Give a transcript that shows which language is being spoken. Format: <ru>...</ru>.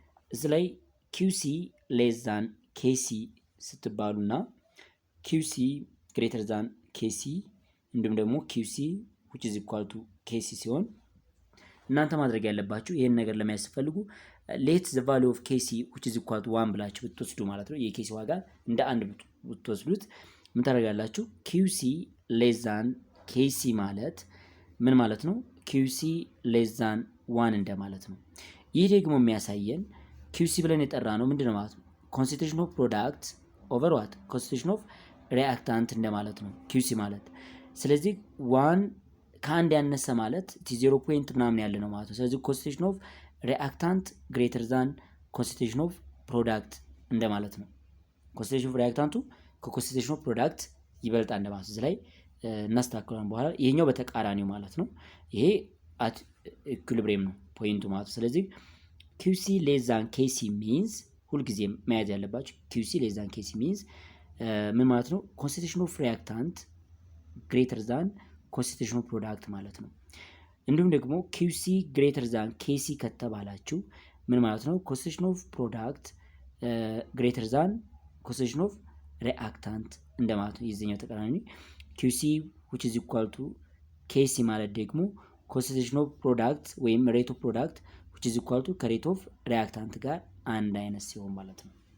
<am>እዚህ ላይ</am> <en>QC less than KC</en> <am>ስትባሉና</am> <en>QC greater than KC</en> <am>እንዲሁም ደግሞ</am> <en>QC which is equal to KC</en> <am>ሲሆን እናንተ ማድረግ ያለባችሁ ይሄን ነገር ለማያስፈልጉ</am> <en>let the value of KC which is equal to 1</en> <am>ብላችሁ ብትወስዱ ማለት ነው። የኬሲ ዋጋ እንደ አንድ ብትወስዱት ምን ታደርጋላችሁ?</am> <en>QC less than KC</en> <am>ማለት ምን ማለት ነው?</am> <en>QC less than 1</en> <am>እንደማለት ነው። ይህ ደግሞ የሚያሳየን QC ብለን የጠራ ነው ምንድነው ማለት ነው?</am> <en>concentration of product over what?</en> <am>concentration of reactant እንደማለት ነው QC ማለት። ስለዚህ 1 ከአንድ ያነሰ ማለት 0 ፖይንት ምናምን ያለ ነው ማለት ነው። ስለዚህ</am> <en>concentration of reactant greater than concentration of product</en> <am>እንደማለት ነው። concentration of reactant ከconcentration of product ይበልጣል እንደማለት ነው። ላይ እናስተካክለን በኋላ ይሄኛው በተቃራኒው ማለት ነው። ይሄ</am> <en>at equilibrium</en> <am>ነው ፖይንቱ ማለት ነው። ስለዚህ</am> <en>QC less than KC means</en> <am>ሁልጊዜም መያዝ ያለባችሁ QC less than KC means ምን ማለት ነው?</am> <en>concentration of reactant greater than concentration of product</en> <am>ማለት ነው። እንዲሁም ደግሞ</am> <en>QC greater than KC</en> <am>ከተባላችሁ ምን ማለት ነው?</am> <en>concentration of product greater than concentration of reactant</en> <am>እንደማለት ነው። የዚህኛው ተቃራኒ</am> <en>QC which is equal to KC ማለት ደግሞ concentration of product ወይም rate of product which is equal to rate of reactant</en> <am>ጋር አንድ አይነት ሲሆን ማለት ነው።</am>